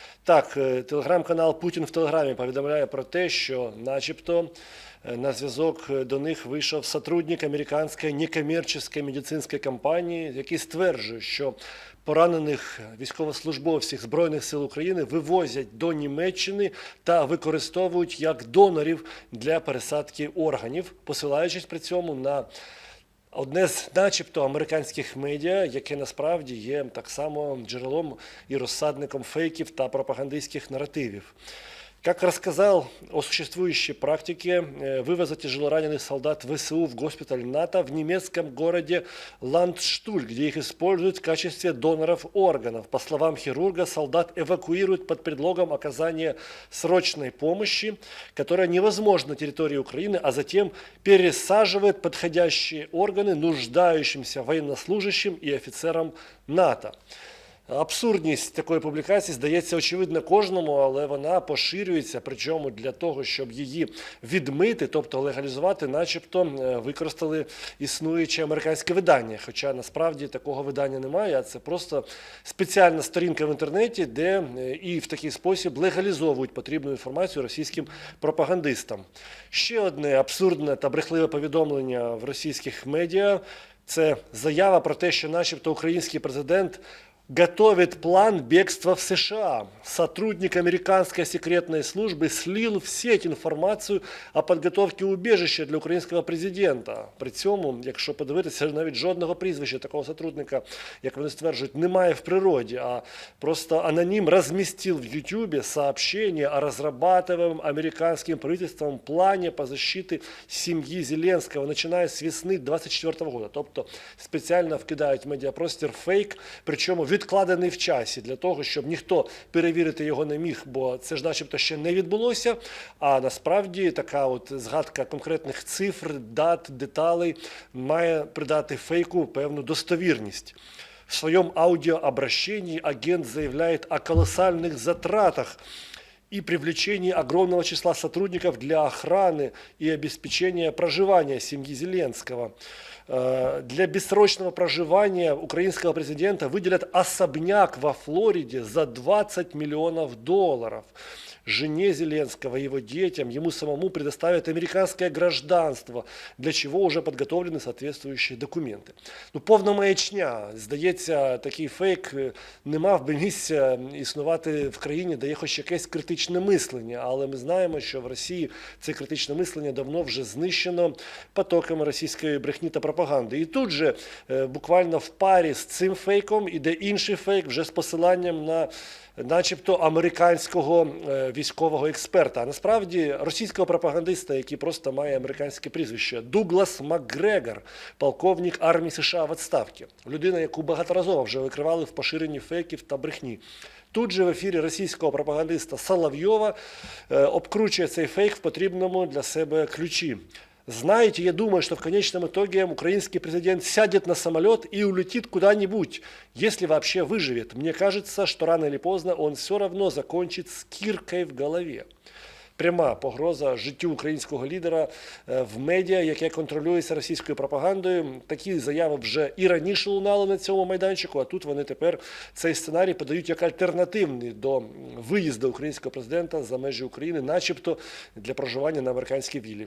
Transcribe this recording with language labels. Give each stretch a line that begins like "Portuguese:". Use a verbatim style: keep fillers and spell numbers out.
Ukrainian: Так, телеграм-канал «Путін в телеграмі» повідомляє про те, що начебто на зв'язок до них вийшов сотрудник американської некомерційної медицинської компанії, який стверджує, що поранених військовослужбовців Збройних сил України вивозять до Німеччини та використовують як донорів для пересадки органів, посилаючись при цьому на одне з начебто американських медіа, яке насправді є так само джерелом і розсадником фейків та пропагандистських наративів.
Russian: Как рассказал о существующей практике вывоза тяжелораненых солдат ВСУ в госпиталь НАТО в немецком городе Ландштуль, где их используют в качестве доноров органов. По словам хирурга, солдат эвакуируют под предлогом оказания срочной помощи, которая невозможна на территории Украины, а затем пересаживают подходящие органы нуждающимся военнослужащим и офицерам НАТО.
Ukrainian: Абсурдність такої публікації здається очевидна кожному, але вона поширюється, причому для того, щоб її відмити, тобто легалізувати, начебто використали існуюче американське видання. Хоча насправді такого видання немає, а це просто спеціальна сторінка в інтернеті, де і в такий спосіб легалізовують потрібну інформацію російським пропагандистам. Ще одне абсурдне та брехливе повідомлення в російських медіа – це заява про те, що начебто український президент –
Russian: готовит план бегства в США. Сотрудник американской секретной службы слил в сеть информацию о подготовке убежища для
Ukrainian: українського президента. При цьому, якщо подивитися, навіть жодного прізвища такого сотрудника, як вони стверджують, немає в природі,
Russian: а просто аноним разместил в Ютубе сообщение о разрабатываемом американским правительством плане по защите семьи Зеленского, начиная с весны двадцять четвертого года.
Ukrainian: Тобто спеціально вкидають в медіапростір фейк, причому відкладений в часі для того, щоб ніхто перевірити його не міг, бо це ж начебто ще не відбулося, а насправді така от згадка конкретних цифр, дат, деталей має придати фейку певну достовірність. В своєму аудиообращенні агент заявляє
Russian: о колосальних затратах и привлечении огромного числа сотрудников для охраны и обеспечения проживания семьи Зеленского. Для бессрочного проживания украинского президента выделят особняк во Флориде за двадцять миллионов долларов. Жене Зеленского, его детям, ему самому предоставят американское гражданство, для чего уже подготовлены соответствующие документы.
Ukrainian: Ну, повна маячня. Здається, такий фейк не мав би місця існувати в країні, де є хоч якесь критичне мислення. Але ми знаємо, що в Росії це критичне мислення давно вже знищено потоками російської брехні та пропаганди. І тут же буквально в парі з цим фейком іде інший фейк вже з посиланням на начебто американського військового експерта, а насправді російського пропагандиста, який просто має американське прізвище, Дуглас МакГрегор, полковник армії США в відставці. Людина, яку багаторазово вже викривали в поширенні фейків та брехні. Тут же в ефірі російського пропагандиста Соловйова обкручує цей фейк в потрібному для себе ключі.
Russian: Знаете, я думаю, что в конечном итоге украинский президент сядет на самолет и улетит куда-нибудь, если вообще выживет. Мне кажется, что рано или поздно он все равно закончит с киркой в голове.
Ukrainian: Пряма погроза життю українського лідера в медіа, яке контролюється російською пропагандою. Такі заяви вже і раніше лунали на цьому майданчику, а тут вони тепер цей сценарій подають як альтернативний до виїзду українського президента за межі України, начебто для проживання на американській віллі.